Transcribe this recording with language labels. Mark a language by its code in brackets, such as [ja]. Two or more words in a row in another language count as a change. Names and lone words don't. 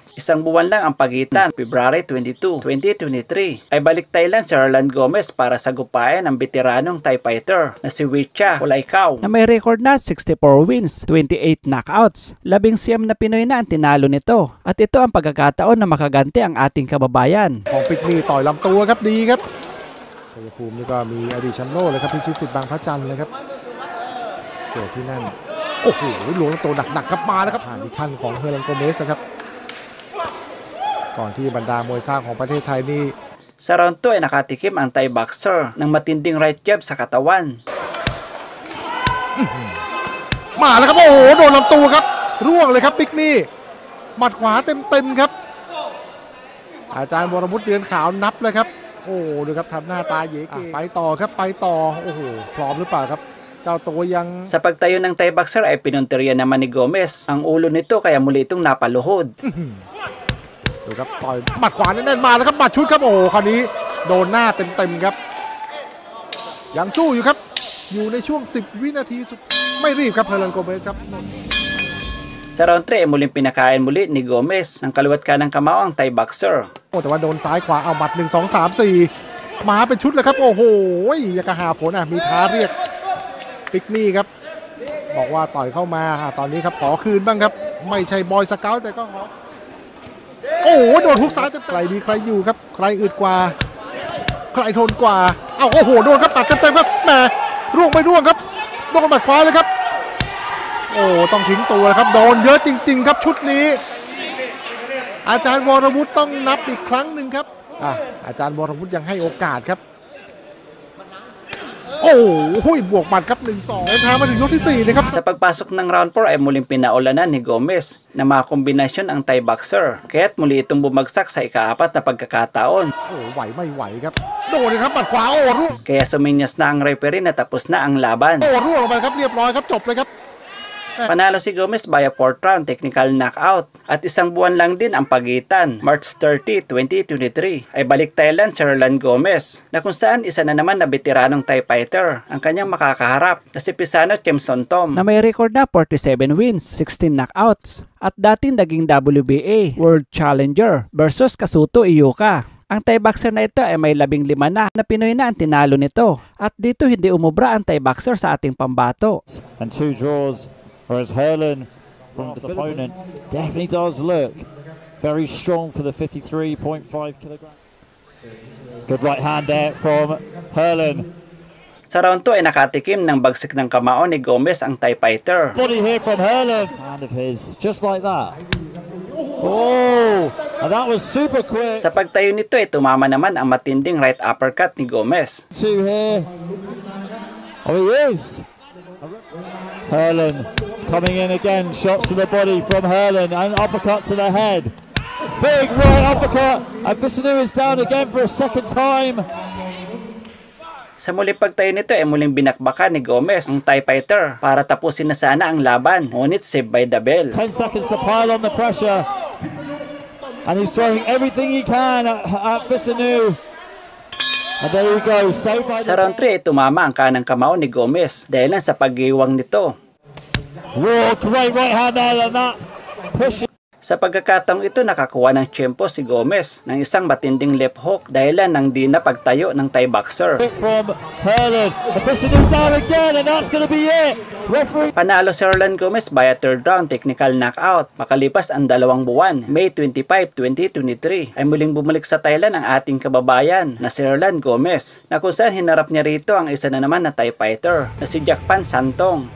[tl] Isang buwan lang ang pagitan. February 22, 2023 ay balik Thailand si Herlan Gomez para sagupayan ang veteranong [en] Thai fighter [tl] na si Wicha Pulaikau na may record na [en] 64 wins, 28 knockouts. [tl] 19 na Pinoy na ang tinalo nito at ito ang pagkakataon na makaganti ang ating kababayan. [th] ของปิกนี่ต่อยลำตัวครับดีครับชัยภูมินี่ก็มีอดีตแชมป์โลกเลยครับพิชิตสิทธิ์บางพระจันทร์เลยครับเกิดที่นั่นโอ้โหหลวงตัวหนักๆครับมาแล้วครับผ่านอีกขั้นของเฮอร์ลันโกเมสนะครับก่อนที่บรรดามวยสร้างของประเทศไทยนี่ [tl] Sa round 2 ay nakatikim ang [en] Thai boxer [tl] ng matinding [en] right jab [tl] sa katawan. [th] มาแล้วครับโอ้โหโดนลำตัวครับร่วงเลยครับปิกนี่หมัดขวาเต็มๆครับอาจารย์วรวุฒิเดือนขาวนับเลยครับโอ้ดูครับทำหน้าตาเย๋เก๋ไปต่อครับไปต่อโอ้โหพร้อมหรือเปล่าครับ [tl] Sa pagtayo ng Thai boxer ay pinunteriya naman ni Gomez ang ulo nito kaya muli itong napaluhod. [th] ดูครับต่อยหมัดขวาแน่นๆมาแล้วครับหมัดชุดครับโอ้คราวนี้โดนหน้าเต็มๆครับยังสู้อยู่ครับอยู่ในช่วง10 วินาทีสุดไม่รีบครับเฮอร์ลันโกเมสครับ [tl] Sa round 3 ay muling pinakain muli ni Gomez ng kaliwat kanang kamao ang [en] Thai boxer. [th] โอ้แต่ว่าโดนซ้ายขวาเอาหมัด1 2 3 4มาเป็นชุดเลยครับโอ้โหอยากกระหาฝนมีท้าเรียกปิกนี่ครับบอกว่าต่อยเข้ามาตอนนี้ ครับขอคืนบ้างครับไม่ใช่บอยสเกาต์แต่ก็ขอโอ้โหโดนฮุกซ้ายเต็มใครดีใครอยู่ครับใครอึดกว่าใครทนกว่าเอ้าโอ้โหโดนครับปัดเต็มๆครับแหมร่วงไม่ร่วงครับโดนบัดขวาเลยครับโอ้ต้องทิ้งตัวครับโดนเยอะจริงๆครับชุดนี้อาจารย์วรวุฒิต้องนับอีกครั้งหนึ่งครับอาจารย์วรวุฒิยังให้โอกาสครับโอ้โหบวกบัตรครับ 1-2 ทางมาถึงยกที่4นะครับ [tl] Sa pagpasok ng round 4 ay muling pinaulanan ni Gomez na makakombinasyon ang [en] Thai boxer [tl] kaya't muli itong bumagsak sa ika-4 na pagkakataon. [th] โอ้ไหวไม่ไหวครับโดนเลยครับบัดขวาโอ้ร่วง [tl] Kaya suminyas na ang referee na tapos na ang laban. [th] โอ้ร่วงลงไปครับเรียบร้อยครับจบเลยครับ [tl] Panalo si Gomez [en] via 4th round technical knockout [tl] at isang buwan lang din ang pagitan. March 30, 2023 ay balik Thailand si Herlan Gomez na kung saan isa na naman na veteranong [en] Thai fighter [tl] ang kanyang makakaharap na si Pisano Chemsontom na may record na [en] 47 wins, 16 knockouts [tl] at dating naging WBA World Challenger versus Kazuto Iyuka. Ang [en] Thai boxer [tl] na ito ay may 15 na Pinoy na ang tinalo nito at dito hindi umubra ang [en] Thai boxer [tl] sa ating pambato. [en] And 2 draws. Whereas Herlan from the opponent definitely does look very strong for the 53.5 kilogram. Good right hand there from Herlan. [tl] Sa round 2 ay nakatikim ng bagsik ng kamao ni Gomez ang [en] Thai fighter. Body here from Herlan. Hand of his, just like that. Oh, and that was super quick. [tl] Sa pagtayo nito ay tumama naman ang matinding [en] right uppercut [tl] ni Gomez. [en] Two here. Oh, he is. Herlin coming in again. Shots to the body from Herlin and uppercut to the head. Big right uppercut. And Visanu is down again for a second time. [tl] Sa muling pagtayo nito ay muling binakbakan ni Gomez ang [en] Thai fighter [tl] para tapusin na sana ang laban. [en] Ngunit saved by the bell. 10 seconds to pile on the pressure. And he's throwing everything he can at Visanu. And there you go. Saved by [tl] Sa round 3 ay tumama ang kanang kamao ni Gomez dahil lang sa pag-iwang nito. [en] Whoa, great right hand there and that push. [tl] Sa pagkakataong ito nakakuha ng tiyempo si Gomez ng isang matinding [en] left hook [tl] dahilan ng di na pagtayo ng [en] Thai boxer. From Herlin. Visanu down again and that's going to be it. Referee. [tl] Panalo si Herlin Gomez [en] by a third round technical knockout. [tl] Makalipas ang 2 buwan, May 25, 2023, ay muling bumalik sa Thailand ang ating kababayan na si Herlin Gomez na kung saan hinarap niya rito ang isa na naman na [en] Thai fighter [tl] na si Jackpan Santong.